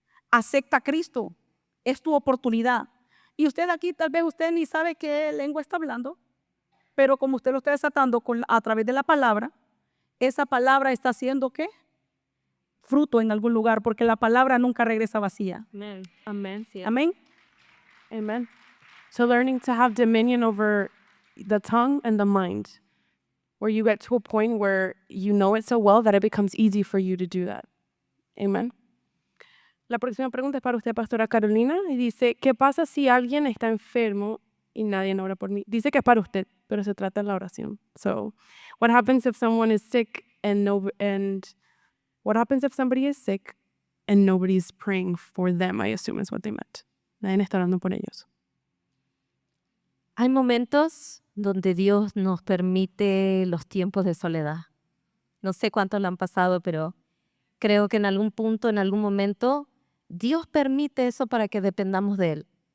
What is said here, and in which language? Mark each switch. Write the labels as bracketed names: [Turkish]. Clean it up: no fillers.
[Spanish] Acepta a Cristo. Es tu oportunidad. Y usted aquí, tal vez usted ni sabe qué lengua está hablando, pero como usted lo está desatando a través de la palabra, esa palabra está haciendo ¿qué? Fruto en algún lugar, porque la palabra nunca regresa vacía. Amen. Amen. Sí. Amén. Amen. [English] So learning to have dominion over the tongue and the mind, where you get to a point where you know it so well that it becomes easy for you to do that. Amen. [Spanish] La próxima pregunta es para usted, Pastora Carolina, y dice: ¿qué pasa si alguien está enfermo y nadie ora por mí? Dice que es para usted, pero se trata de la oración. [English] So, what happens if someone is sick and what happens if somebody is sick and nobody's praying for them? I assume is what they meant. [Spanish] Nadie está orando por ellos. Hay momentos donde Dios nos permite los tiempos de soledad. No sé cuántos lo han pasado, pero creo que en algún punto, en algún momento, Dios permite eso para que dependamos de Él.